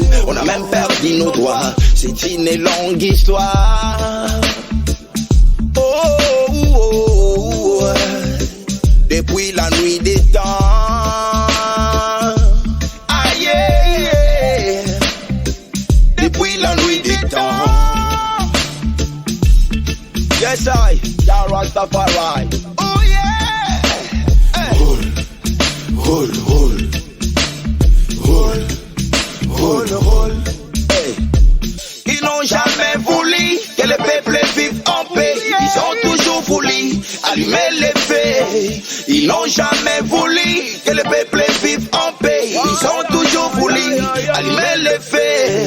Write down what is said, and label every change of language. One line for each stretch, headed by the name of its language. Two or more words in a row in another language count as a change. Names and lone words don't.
French: On a même perdu nos droits. C'est une longue histoire. Oh, oh, oh, oh. Depuis la nuit des temps. Aïe, yeah. Depuis la nuit des temps.
English: Yes, I, Jah Rastafari. Oh yeah. Roll, roll, roll, roll, roll, roll. Hey.
French: Ils n'ont jamais voulu que le peuple vive en paix. Ils ont toujours voulu allumer les feux. Ils n'ont jamais voulu que le peuple vive en paix. Ils ont toujours voulu allumer les feux.